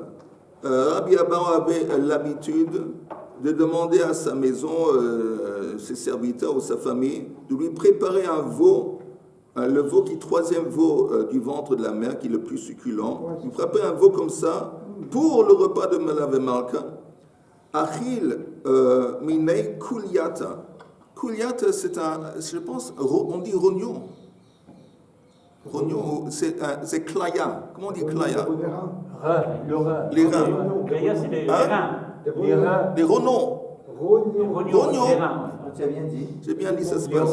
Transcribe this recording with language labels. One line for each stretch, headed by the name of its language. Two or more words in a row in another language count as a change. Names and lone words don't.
French: Rabbi Abahu avait l'habitude de demander à sa maison, ses serviteurs ou sa famille, de lui préparer un veau. Le veau qui est troisième veau du ventre de la mer, qui est le plus succulent. Il frappait un veau comme ça pour le repas de Melav et Malka.
Aramaic: אכיל מיניה כוליתא.
French: Kuliata, c'est je pense, on dit rognon. Rognon, c'est klaya. Comment on dit klaya? Les reins. Klaya, c'est les reins. Les rognons. Rognon. Tu as bien dit. J'ai bien dit, ça se passe.